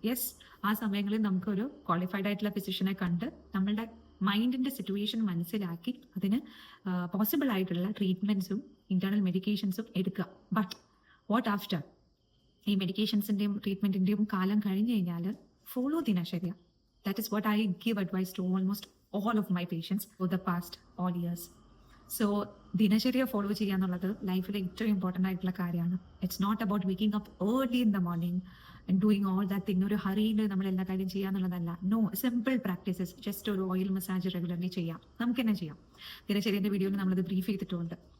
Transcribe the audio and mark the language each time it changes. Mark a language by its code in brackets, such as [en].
[ml] Yes, ആ സമയങ്ങളിൽ നമുക്കൊരു ക്വാളിഫൈഡ് ആയിട്ടുള്ള ഫിസിഷ്യനെ കണ്ട് നമ്മളുടെ മൈൻഡിന്റെ സിറ്റുവേഷൻ മനസ്സിലാക്കി അതിന് പോസിബിൾ ആയിട്ടുള്ള ട്രീറ്റ്മെന്റ്സും ഇന്റേണൽ മെഡിക്കേഷൻസും എടുക്കുക. [en] But what after? [ml] ഈ മെഡിക്കേഷൻസിന്റെയും ട്രീറ്റ്മെന്റിന്റെയും കാലം കഴിഞ്ഞു കഴിഞ്ഞാൽ [en] follow dinacharya. That is what I give advice to almost all of my patients for the past all years. [ml] So dinacharya follow ചെയ്യാന്നുള്ളത് ലൈഫിൽ ഏറ്റവും ഇമ്പോർട്ടൻ്റ് ആയിട്ടുള്ള കാര്യമാണ്. [en] It's not about waking up early in the morning and doing all that thing. [ml] ഒരു ഹറിയിൽ നമ്മൾ എല്ലാ കാര്യം ചെയ്യാന്നുള്ളതല്ല. [en] No, simple practices. [ml] Just ഒരു ഓയിൽ മസാജ് റെഗുലർലി ചെയ്യാം, നമുക്ക് തന്നെ ചെയ്യാം. ദിനചര്യന്റെ വീഡിയോയിൽ നമ്മളത് ബ്രീഫ് ചെയ്തിട്ടുണ്ട്.